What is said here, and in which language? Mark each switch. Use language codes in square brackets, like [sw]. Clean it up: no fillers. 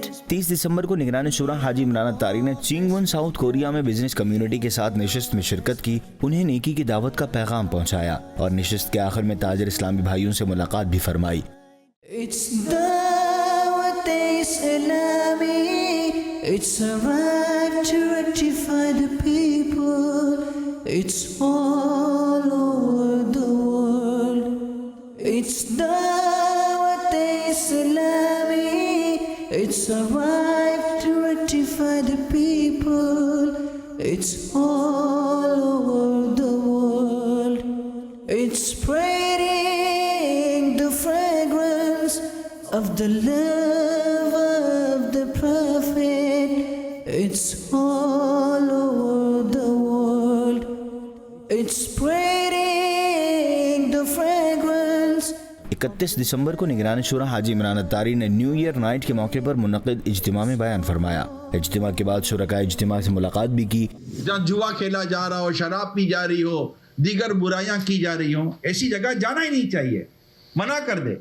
[hi] 30 दिसंबर को निगरान शुरा हाजी इमरान अत्तारी ने चिंगवन साउथ कोरिया में बिजनेस कम्युनिटी के साथ नशिस्त में शिरकत की, उन्हें नेकी की दावत का पैगाम पहुंचाया और नशिस्त के आखिर में ताजिर इस्लामी भाइयों से मुलाकात भी फरमाई। [en] It's Dawat Islami. It's a right to rectify the people. It's all over the world. It's Dawat Islami. It's a right to rectify the people. It's all over the world. It's spreading the fragrance of the love of the Prophet. It's all over the world. It's spreading the fragrance. [hi] 31 दिसंबर को निगरान शुरा हाजी इमरान अत्तारी ने new year night के मौके पर मुनक़िद इज्तिमा में बयान फरमाया। इज्तिमा के बाद शुरका इज्तिमा से मुलाकात भी की। जहाँ जुआ खेला जा रहा हो, शराब पी जा रही हो, दीगर बुराइयां की जा रही हो, ऐसी जगह जाना ही नहीं चाहिए, मना कर दे।